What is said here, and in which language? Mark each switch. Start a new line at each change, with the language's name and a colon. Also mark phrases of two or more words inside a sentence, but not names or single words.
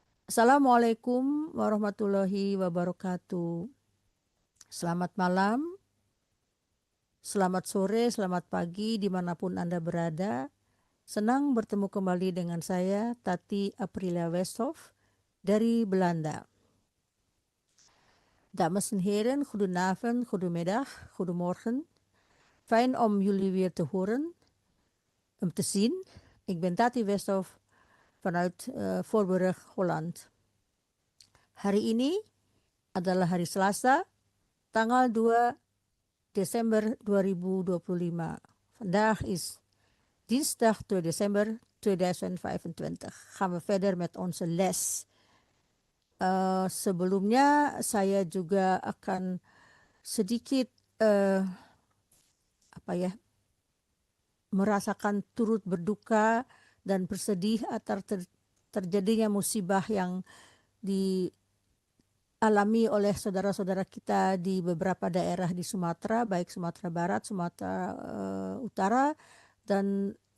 Arabic: السلام عليكم ورحمة الله وبركاته.
Indonesian: Selamat malam, selamat sore, selamat pagi dimanapun Anda berada. Senang bertemu kembali dengan saya, Tati Aprilia Westhoff dari Belanda.
Dutch: Dames en heren, goedenavond, goedemiddag, goedemorgen. Fijn om jullie weer te horen, om te zien. Ik ben Tati Westhoff vanuit Voorburg, Holland.
Indonesian: Hari ini adalah hari Selasa, tanggal 2 Desember 2025.
Dutch: Vandaag is dinsdag 2 December 2025. Gaan we verder met onze les.
Indonesian: Sebelumnya saya juga akan sedikit merasakan turut berduka dan bersedih atas terjadinya musibah yang dialami oleh saudara-saudara kita di beberapa daerah di Sumatera, baik Sumatera Barat, Sumatera Utara, dan